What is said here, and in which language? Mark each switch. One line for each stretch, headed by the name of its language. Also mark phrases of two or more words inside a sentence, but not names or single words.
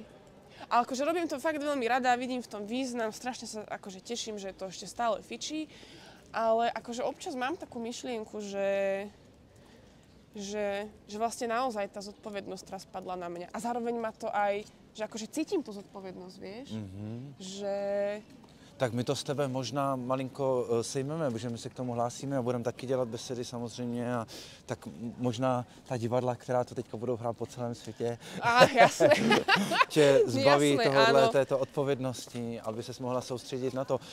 Slovak: Ale akože robím to fakt veľmi rada, vidím v tom význam, strašne sa akože teším, že to ešte stále fičí. Ale akože občas mám takú myšlienku, že vlastne naozaj tá zodpovednosť teraz padla na mňa. A zároveň ma to aj, že akože cítim tú zodpovednosť, vieš. Že...
Czech: Tak my to s tebe možná malinko sejmeme, protože my se k tomu hlásíme a budeme taky dělat besedy samozřejmě a tak možná ta divadla, která to teďka budou hrát po celém světě,
Slovak: jasné.
Czech: tě zbaví
Slovak: Jasné,
Czech: tohohle, této odpovědnosti, aby ses mohla soustředit na to.